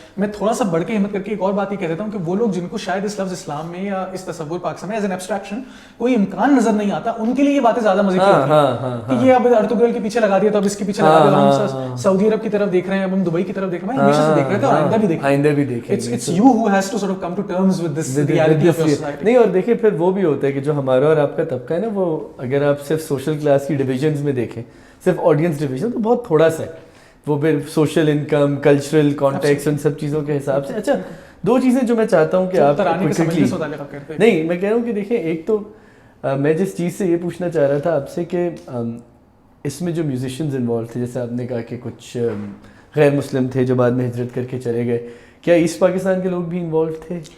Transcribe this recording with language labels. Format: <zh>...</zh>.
<ur>میں تھوڑا سا بڑھ کے ہمت کر کے ایک اور بات یہ کہہ دیتا ہوں کہ وہ لوگ جن کو شاید اس لفظ اسلام میں یا اس تصور پاکستان میں</ur> <en>as an abstraction</en> <ur>کوئی امکان نظر نہیں آتا, ان کے لیے یہ باتیں زیادہ مزے کی ہوتی ہیں کہ یہ اب ارطغرل کے پیچھے لگا دیا تو اب اس کے پیچھے لگا دیا, ہم سعودی عرب کی طرف دیکھ رہے ہیں, اب ہم دبئی کی طرف دیکھ رہے ہیں, ہمیشہ سے دیکھ رہے تھے اور آئندہ بھی دیکھیں.</ur> <en>It's you who has to sort of come to terms with this reality of your society.</en> <ur>نہیں, اور دیکھیں پھر وہ بھی ہوتا ہے کہ جو ہمارا اور آپ کا طبقہ ہے نا, وہ اگر آپ صرف سوشل کلاس کی ڈویژنز میں دیکھیں, صرف آڈینس ڈویژن, تو بہت تھوڑا سا ہے. وہ پھر سوشل انکم, کلچرل کانٹیکس, ان سب چیزوں کے حساب سے. اچھا, دو چیزیں جو میں چاہتا ہوں کہ آپ نہیں, میں کہہ رہا ہوں کہ دیکھیں, ایک تو میں جس چیز سے یہ پوچھنا چاہ رہا تھا آپ سے کہ اس میں جو میوزیشینز انوالو تھے, جیسے آپ نے کہا کہ کچھ غیر مسلم تھے جو بعد میں ہجرت کر کے چلے گئے, کیا ایسٹ پاکستان کے لوگ بھی انوالو تھے؟</ur>